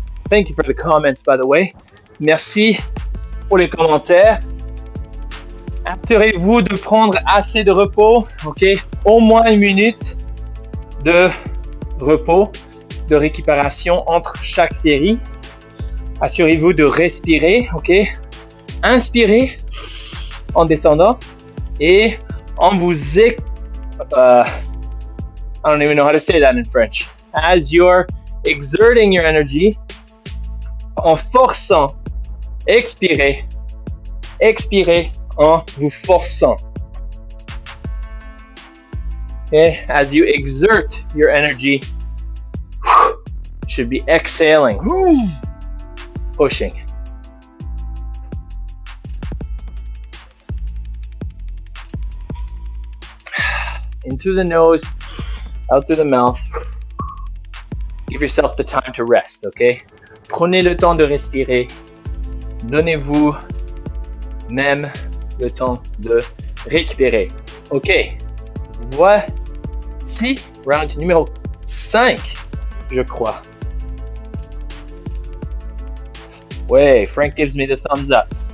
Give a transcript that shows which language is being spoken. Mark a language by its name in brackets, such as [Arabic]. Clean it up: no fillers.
[English] Thank you for the comments, by the way. [French] Merci pour les commentaires. Assurez-vous de prendre assez de repos, ok? Au moins 1 minute de repos, de récupération entre chaque série. Assurez-vous de respirer, ok? Inspirez en descendant et en vous [English] I don't even know how to say that in French. As you're exerting your energy, [French] en forçant, expirez, expirez en vous forçant. [English] Okay, as you exert your energy, you should be exhaling, pushing. In through the nose, out through the mouth. Give yourself the time to rest, okay? [French] Prenez le temps de respirer. Donnez-vous même le temps de récupérer. Ok, voici round numéro 5, je crois. [English] Ouais, Frank gives me the thumbs up.